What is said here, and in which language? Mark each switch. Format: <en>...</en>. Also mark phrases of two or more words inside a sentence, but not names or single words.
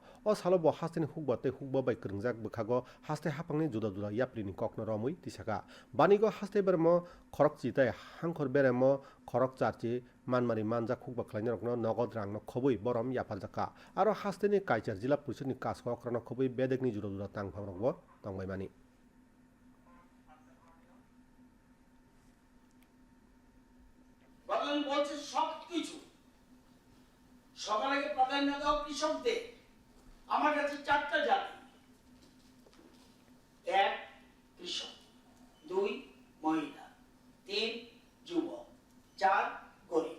<trp>O salo bo hasteni hukba tei hukba bai kringjak bkhago haste hapangni juda juda yaprini kokno romui tisaka. Banigo haste bermo khorok chitai hangkhor beremo khorok charchi manmari manjak hukba khlainarokno nogod rangno khobui borom yapaljaka. Aro hasteni kaichar jila pulisni kasko okrano khobui bedekni juda juda tangphangrokbo tongbaimani.</trp> <bn>বাংলাদেশ বলছে সবকিছু সবার আগে প্রাধান্য দাও কৃষকদের। আমার কাছে 4টা জাতি, 1 কৃষক, 2 মহিলা, 3 যুবক, 4 গরিব।</bn>